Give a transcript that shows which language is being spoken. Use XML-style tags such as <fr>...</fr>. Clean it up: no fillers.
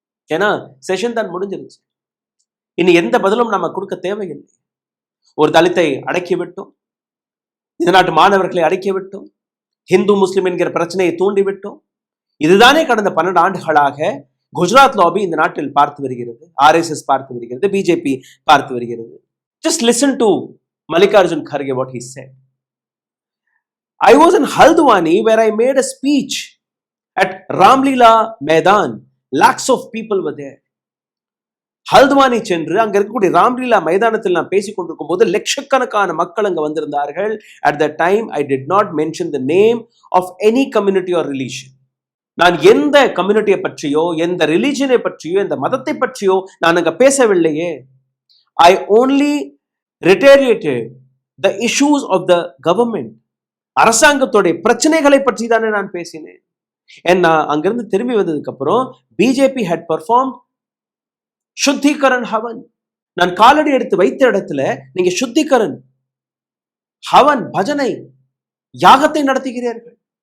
<ta>ஏன்னா செஷன் தான் முடிஞ்சிருச்சு. இனி எந்த பதிலும் நம்ம கொடுக்க தேவையில்லை. ஒரு தலித்தை அடக்கிவிட்டோம், இந்த நாட்டு மாணவர்களை அடக்கிவிட்டோம், ஹிந்து முஸ்லிம் என்கிற பிரச்சனையை தூண்டிவிட்டோம். இதுதானே கடந்த 12 ஆண்டுகளாக குஜராத் லாபி இந்த நாட்டில் பார்த்து வருகிறது, RSS பார்த்து வருகிறது, BJP பார்த்து வருகிறது.</ta> <en>Just listen to Mallikarjun Kharge what he said. I was in Haldwani where I made a speech at Ramlila Maidan. Lakhs of people were there.</en> <ta>ஹல்துவானி சென்று அங்க இருக்கக்கூடிய ராம்லீலா மைதானத்தில் நான் பேசிக் கொண்டிருக்கும் போது லட்சக்கணக்கான மக்கள் அங்க வந்திருந்தார்கள்.</ta> <en>At that time I did not mention the name of any community or religion.</en> <ta>நான் எந்த கம்யூனிட்டியை பற்றியோ எந்த ரிலிஜனை பற்றியோ எந்த மதத்தை பற்றியோ நான் அங்க பேசவில்லையே.</ta> <en>I only reiterated the issues of the government.</en> <ta>அரசாங்கத்தோட பிரச்சனைகளை பற்றி தானே நான் பேசினேன். ஏன்னா அங்கிருந்து திரும்பி வந்ததுக்கு அப்புறம்</ta> <en>BJP had performed</en> <ta>சுத்திகரன் ஹவன். நான் காலடி எடுத்து வைத்த இடத்துல நீங்க சுத்திகரன் ஹவன் பஜனை யாகத்தை நடத்துகிறீர்கள்.</ta>